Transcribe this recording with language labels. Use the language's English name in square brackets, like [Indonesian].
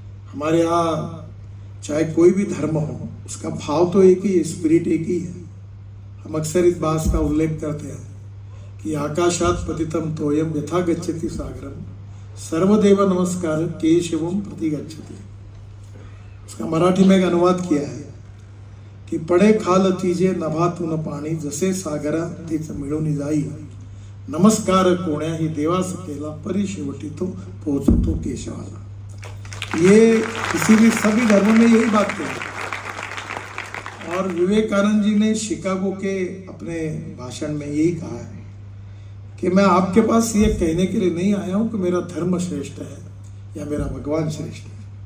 [Hindi] हमारे यहाँ चाहे कोई भी धर्म हो, उसका भाव तो एक ही है, स्पिरिट एक ही है। हम अक्सर इस बात का उल्लेख करते हैं कि [Sanskrit] आकाशात पतितम तोयम यथा गच्छति सागरम सर्वदेव नमस्कार केशवम प्रति गच्छति। [Hindi] उसका मराठी में एक अनुवाद किया है [Marathi] की पडे खाल तीजे नभातून पाणी, जसे सागरा तीच मिळून जाई, नमस्कार कोण्याही देवास केला, परी शेवटी तो पोहोचतो केशवाला। [Hindi] ये इसीलिए सभी धर्मों में यही बात कही। और विवेकानंद जी ने शिकागो के अपने भाषण में यही कहा है कि मैं आपके पास ये कहने के लिए नहीं आया हूं कि मेरा धर्म श्रेष्ठ है या मेरा भगवान श्रेष्ठ है।